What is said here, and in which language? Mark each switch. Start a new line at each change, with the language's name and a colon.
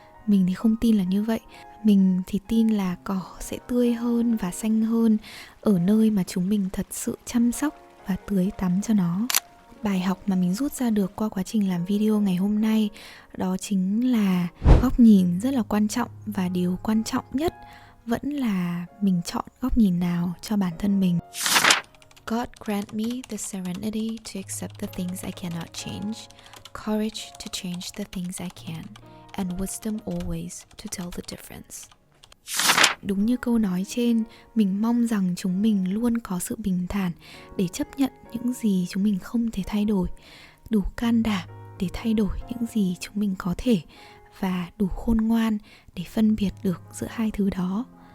Vietnamese: Mình thì không tin là như vậy. Mình thì tin là cỏ sẽ tươi hơn và xanh hơn ở nơi mà chúng mình thật sự chăm sóc và tưới tắm cho nó. Bài học mà mình rút ra được qua quá trình làm video ngày hôm nay đó chính là góc nhìn rất là quan trọng, và điều quan trọng nhất vẫn là mình chọn góc nhìn nào cho bản thân mình.
English: God grant me the serenity to accept the things I cannot change, courage to change the things I can, and wisdom always to tell the difference.
Vietnamese: Đúng như câu nói trên, mình mong rằng chúng mình luôn có sự bình thản để chấp nhận những gì chúng mình không thể thay đổi, đủ can đảm để thay đổi những gì chúng mình có thể, và đủ khôn ngoan để phân biệt được giữa hai thứ đó.